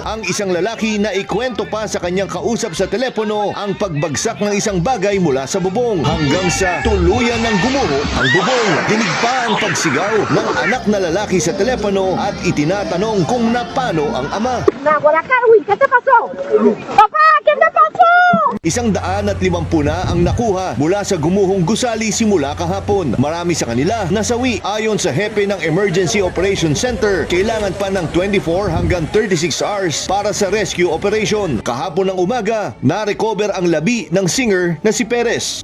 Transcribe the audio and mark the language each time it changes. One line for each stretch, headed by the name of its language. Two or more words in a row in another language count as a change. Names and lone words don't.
Filipino: Ang isang lalaki na ikwento pa sa kanyang kausap sa telepono ang pagbagsak ng isang bagay mula sa bubong hanggang sa tuluyan ng gumuho ang bubong. Dinig pa ang pagsigaw ng anak na lalaki sa telepono at itinatanong kung napano ang ama. Wala ka, uy,
Spanish: ¿qué te pasó? Papa, ¿qué te pasó?
Filipino: 150 na ang nakuha mula sa gumuhong gusali simula kahapon. Marami sa kanila nasawi. Ayon sa hepe ng Emergency Operations Center, kailangan pa ng 24 hanggang 36 hours para sa
English: rescue operation.
Filipino: Kahapon ng umaga, na-recover ang labi ng singer na si Perez.